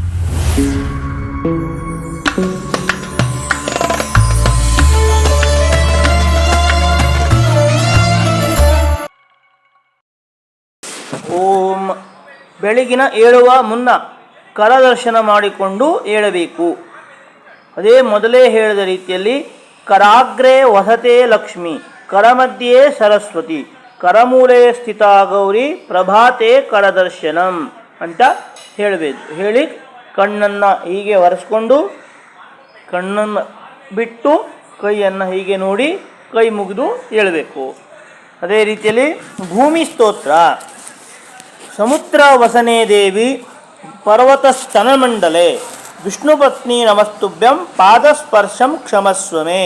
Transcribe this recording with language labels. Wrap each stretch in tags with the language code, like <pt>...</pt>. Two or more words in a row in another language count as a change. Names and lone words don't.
<kn>ಓಂ. ಬೆಳಗಿನ ಏಳುವ ಮುನ್ನ ಕರದರ್ಶನ ಮಾಡಿಕೊಂಡು ಏಳಬೇಕು. ಅದೇ ಮೊದಲೇ ಹೇಳಿದ ರೀತಿಯಲ್ಲಿ</kn> <sa>ಕರಾಗ್ರೆ ವಸತೆ ಲಕ್ಷ್ಮಿ, ಕರಮಧ್ಯೆ ಸರಸ್ವತಿ, ಕರಮೂಲೆ ಸ್ಥಿತ ಗೌರಿ, ಪ್ರಭಾತೆ ಕರದರ್ಶನಂ</sa> <kn>ಅಂತ ಹೇಳಬೇಕು. ಹೇಳಿ ಕಣ್ಣನ್ನು ಹೀಗೆ ಒರೆಸ್ಕೊಂಡು ಕಣ್ಣನ್ನು ಬಿಟ್ಟು ಕೈಯನ್ನು ಹೀಗೆ ನೋಡಿ ಕೈ ಮುಗಿದು ಏಳಬೇಕು. ಅದೇ ರೀತಿಯಲ್ಲಿ ಭೂಮಿ ಸ್ತೋತ್ರ.</kn> <sa>ಸಮುದ್ರ ವಸನೆ ದೇವಿ ಪರ್ವತ ಸ್ತನಮಂಡಲೆ ವಿಷ್ಣು ಪತ್ನಿ ನಮಸ್ತುಭ್ಯಂ ಪಾದಸ್ಪರ್ಶಂ ಕ್ಷಮಸ್ವಮೆ.</sa>